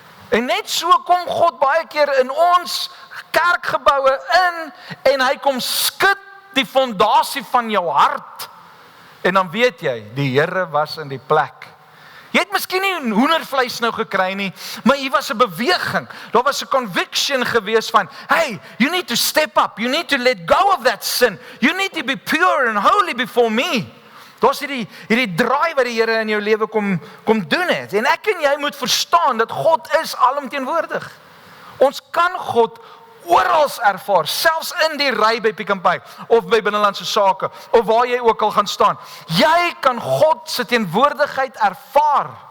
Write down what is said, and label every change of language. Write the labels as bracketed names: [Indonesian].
[Afrikaans] En net so kom God baie keer in ons kerkgeboue in en hy kom skud die fondasie van jou hart. En dan weet jy, die Here was in die plek. Jy het miskien nie hoendervleis nou gekry nie, maar hier was 'n beweging. Daar was 'n conviction gewees van, [English] hey, you need to step up. You need to let go of that sin. You need to be pure and holy before me. [Afrikaans] Daar's hierdie draai wat die Here in jou lewe kom doen het. En ek en jy moet verstaan dat God is alomteenwoordig. Ons kan God oral ervaar, selfs in die ry by Pick n Pay of by Binnelandse Sake of waar jy ook al gaan staan. Jy kan God se teenwoordigheid ervaar.